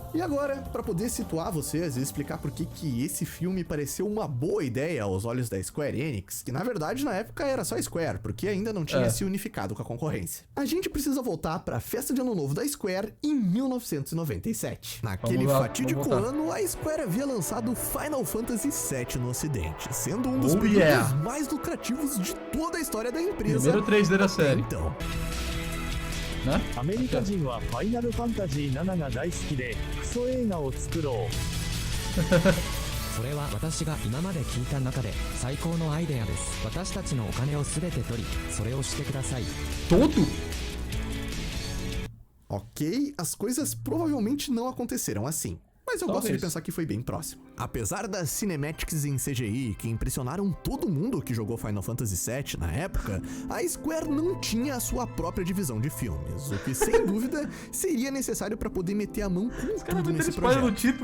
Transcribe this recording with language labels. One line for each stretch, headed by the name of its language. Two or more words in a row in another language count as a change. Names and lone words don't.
Portuguese: E agora, para poder situar vocês e explicar por que esse filme pareceu uma boa ideia aos olhos da Square Enix, que na verdade na época era só Square, porque ainda não tinha se unificado com a concorrência. A gente precisa voltar para a festa de Ano Novo da Square em 1997. Naquele fatídico ano, a Square havia lançado Final Fantasy VII no ocidente, sendo um dos produtos mais lucrativos de toda a história da empresa. Primeiro 3D da série. Então,
Japanese: アメリカ人はファイナルファンタジー7が大好きでクソ映画を作ろうそれは私が今まで聞いた中で最高のアイデアです。私たちのお金をすべて取りそれをしてください。
Portuguese: Todo? Ok, as coisas provavelmente não aconteceram assim. Mas eu gosto de pensar que foi bem próximo. Apesar das cinematics em CGI que impressionaram todo mundo que jogou Final Fantasy VII na época, a Square não tinha a sua própria divisão de filmes, o que sem dúvida seria necessário para poder meter a mão com tudo nesse projeto.